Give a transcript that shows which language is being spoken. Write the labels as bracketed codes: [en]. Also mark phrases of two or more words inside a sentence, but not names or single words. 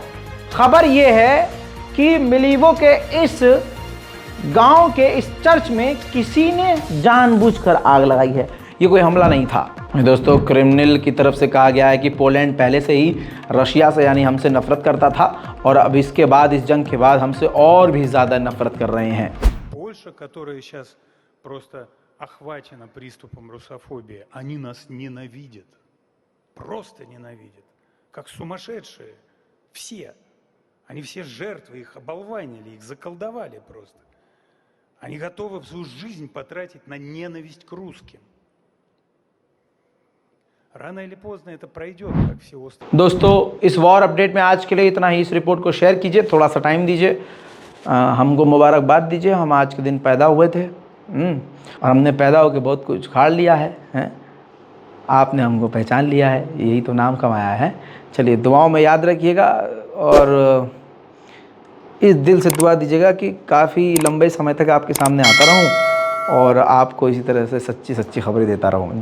[hi] खबर ये है कि मिलीवो के इस गांव के इस चर्च में किसी ने जानबूझकर आग लगाई है, ये कोई हमला नहीं था। दोस्तों, क्रेमलिन की तरफ से कहा गया है कि पोलैंड पहले से ही रशिया से, यानी हमसे नफरत करता था, और अब इसके बाद, इस जंग के बाद हमसे और भी ज़्यादा नफरत कर रहे हैं। [ru] охвачена приступом русофобии, они нас ненавидят, просто ненавидят, как сумасшедшие, все. Они все жертвы, их оболванили, их заколдовали просто. Они готовы всю жизнь потратить на ненависть к русским. Рано или поздно это пройдет, как все острые. [hi] दोस्तों, इस [en] war update [hi] में आज के लिए इतना ही। इस रिपोर्ट को शेयर कीजिए, थोड़ा सा टाइम दीजिए, हमको मुबारकबाद दीजिए। हम आज के दिन पैदा हुए थे और हमने पैदा होकर बहुत कुछ उखाड़ लिया है, आपने हमको पहचान लिया है, यही तो नाम कमाया है। चलिए, दुआओं में याद रखिएगा और इस दिल से दुआ दीजिएगा कि काफ़ी लंबे समय तक आपके सामने आता रहूं और आपको इसी तरह से सच्ची सच्ची खबरें देता रहूं।